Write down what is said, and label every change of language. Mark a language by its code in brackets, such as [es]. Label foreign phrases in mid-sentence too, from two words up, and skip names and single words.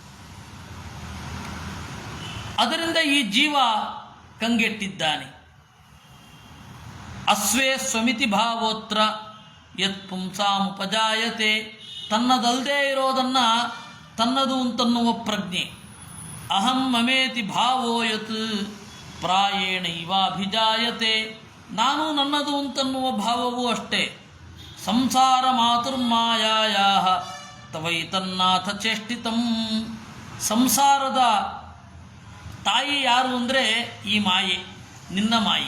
[kn] ಅದರಿಂದ ಈ ಜೀವ ಕಂಗೆಟ್ಟಿದ್ದಾನೆ. [sa] ಅಸ್ವೇ ಸ್ವಮಿತಿ ಭಾವೋತ್ರ ಯತ್ ಪುಂಸಾಮುಪಜಾಯತೆ, [kn] ತನ್ನದಲ್ಲದೆ ಇರೋದನ್ನು ತನ್ನದು ಅಂತನ್ನುವ ಪ್ರಜ್ಞೆ. [sa] ಅಹಂ ಮಮೇತಿ ಭಾವೋ ಯತ್ ಪ್ರಾಯೇಣ ಇವಾಭಿಜಾಯತೆ, [kn] ನಾನು ನನ್ನದು ಅಂತನ್ನುವ ಭಾವವೂ ಅಷ್ಟೇ. [sa] ಸಂಸಾರ ಮಾತುರ್ಮಾಯಾ ತವೈತನ್ನಾಥ ಚೇಷ್ಟಿತಂ, [kn] ಸಂಸಾರದ ತಾಯಿ ಯಾರು ಅಂದರೆ ಈ ಮಾಯೆ, ನಿನ್ನ ಮಾಯೆ.